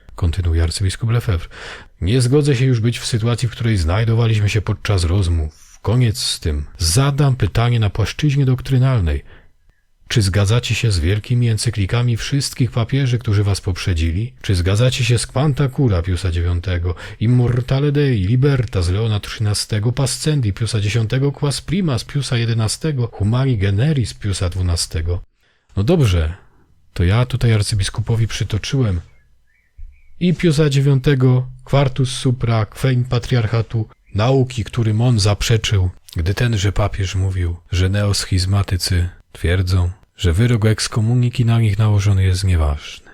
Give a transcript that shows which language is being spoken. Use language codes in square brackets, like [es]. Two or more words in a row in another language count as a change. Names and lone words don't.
[pl] Kontynuuje arcybiskup Lefebvre. Nie zgodzę się już być w sytuacji, w której znajdowaliśmy się podczas rozmów. Koniec z tym. Zadam pytanie na płaszczyźnie doktrynalnej. Czy zgadzacie się z wielkimi encyklikami wszystkich papieży, którzy was poprzedzili? Czy zgadzacie się z Quanta Cura Piusa IX, Immortale Dei, Libertas Leona XIII, Pascendi Piusa X, Quas Primas Piusa XI, Humani Generis Piusa XII? No dobrze, to ja tutaj arcybiskupowi przytoczyłem i Piusa IX, Quartus Supra, Quem Patriarchatu, nauki, którym on zaprzeczył, gdy tenże papież mówił, że neoschizmatycy twierdzą, że wyrok ekskomuniki na nich nałożony jest nieważny.